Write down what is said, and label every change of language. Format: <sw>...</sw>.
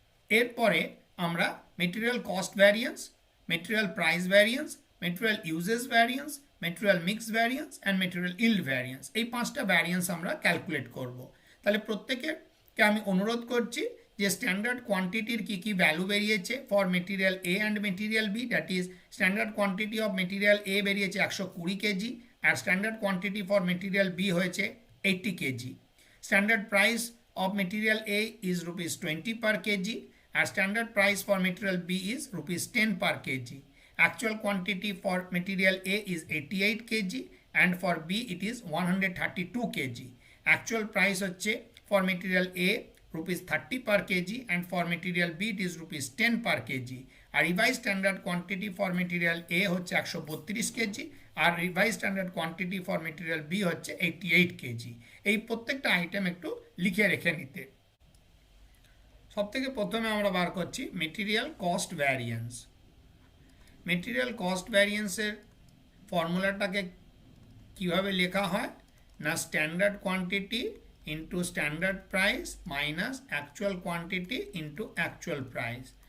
<en>এরপরে আমরা material cost variance, material price variance, material usages variance, material mix variance and material yield variance,</en> <bn>এই পাঁচটা variance আমরা calculate করব। তাহলে প্রত্যেকেরকে আমি অনুরোধ করছি যে</bn> <en>Standard কোয়ান্টিটির কি value বেরিয়েছে for material A and material B, that is standard quantity of material A বেরিয়েছে 120 KG, আর standard quantity for material B হয়েছে 80 KG. Standard price of material A is ₹20 per kg, and standard price for material B is ₹10 per kg. Actual quantity for material A is 88 kg and for B it is 132 kg. Actual price হচ্ছে for material A ₹30 per kg and for material B it is ₹10 per kg. আর revised standard quantity for material A হচ্ছে 132 kg আর revised standard quantity for material B হচ্ছে 88 kg.</en> <bn>এই প্রত্যেকটা item একটু লিখে রেখে নিতে। সবথেকে প্রথমে আমরা বার করছি material cost variance.</bn> <en>material cost ভ্যারিয়েন্সের ফর্মুলাটাকে</en> <bn>কিভাবে লেখা হয় না,</bn> <en>Standard quantity into standard price minus actual quantity into actual price.</en>